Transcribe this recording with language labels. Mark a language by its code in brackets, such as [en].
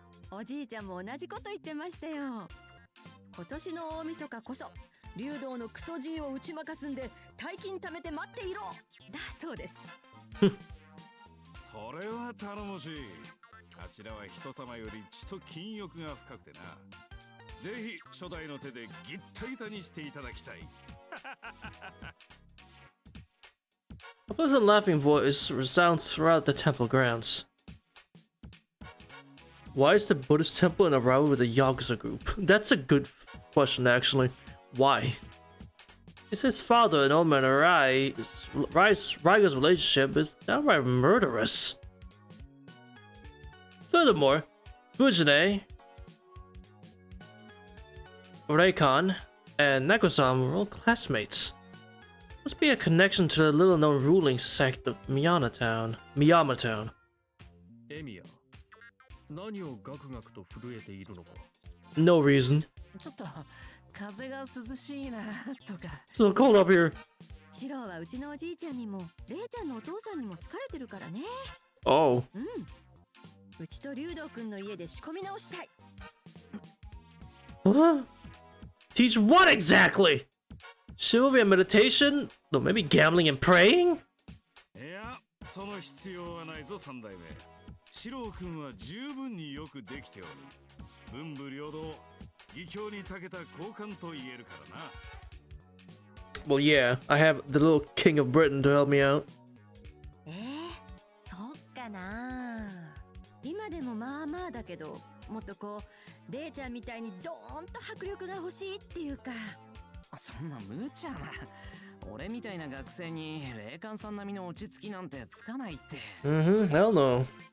[ja] おじいちゃんも同じこと言ってましたよ。今年の大晦日こそ竜道のクソじいを打ち負かすんで大金貯めて待っていろだそうです。それは頼もしい。あちらは人様より血と金欲が深くてな。ぜひ初代の手でギッタギタにしていただきたい。 [en] A pleasant laughing voice resounds throughout the temple grounds. Why is the Buddhist temple in a rivalry with the Yakuza group? That's a good question, actually. Why? It's his father and old man Raiga's relationship is downright murderous. Furthermore, Fujine, Raycon, and Neko-san were all classmates. Must be a connection to the little-known ruling sect of Miyama Town. [ja] エミヤ、何をガクガクと震えているのか。 [en] No reason. [ja] ちょっと風が涼しいなとか。 [en] It's so cold up here. [ja] シロはうちのおじいちゃんにもレイちゃんのお父さんにも好かれてるからね。 [en] Oh. [ja] うちと竜道くんの家で仕込み直したい。 [en] Huh? Teach what exactly? Chivalry and meditation? Though maybe gambling and praying? [ja] いや、その必要はないぞ3代目。四郎君は十分によくできておる。文武両道、義教に長けた高官と言えるからな。 [en] Well, yeah, I have the little king of Britain to help me out. [ja] そっかな。今でもまあまあだけど、もっとこうレイちゃんみたいにドーンと迫力が欲しいっていうか。そんな無茶な。俺みたいな学生に霊感さん並みの落ち着きなんてつかないって。 [en] Hell no.